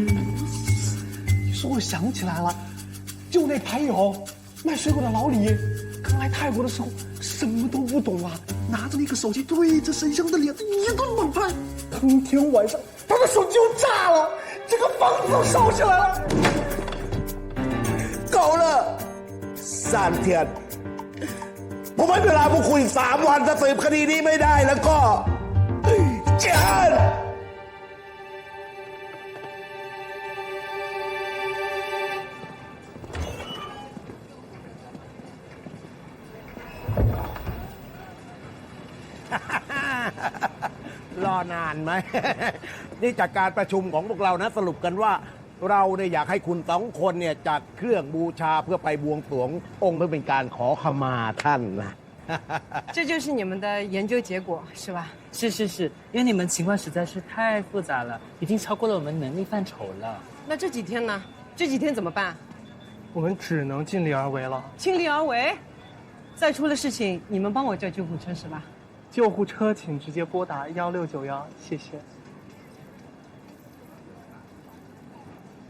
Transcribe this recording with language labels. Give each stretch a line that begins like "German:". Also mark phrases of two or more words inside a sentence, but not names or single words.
Chinese: 你说我想起来了，就那牌友卖水果的老李，刚来泰国的时候什么都不懂啊，拿着那个手机对着沈香的脸一顿猛拍，当天晚上他的手机就炸了，整个房子都烧起来了。够了3天
Thai: ผมให้เวลาพวกคุณ3 วันถ้าสืบคดีนี้ไม่ได้แล้วก็เชิญ รอนานไหม นี่จากการประชุมของพวกเรานะสรุปกันว่าเราเนี่ยอยากให้คุณ2 คนเนี่ยจัดเครื่องบูชาเพื่อไปบวงสรวงองค์เพื่อเป็นการขอขมาท่านนะ
Chinese: 这就是你们的研究结果是吧？是，因为你们情况实在是太复杂了，已经超过了我们能力范畴了。那这几天呢？这几天怎么办？我们只能尽力而为了。尽力而为？再出了事情，你们帮我叫救护车是吧？救护车请直接拨打1691，谢谢。阿文，包忘拿了。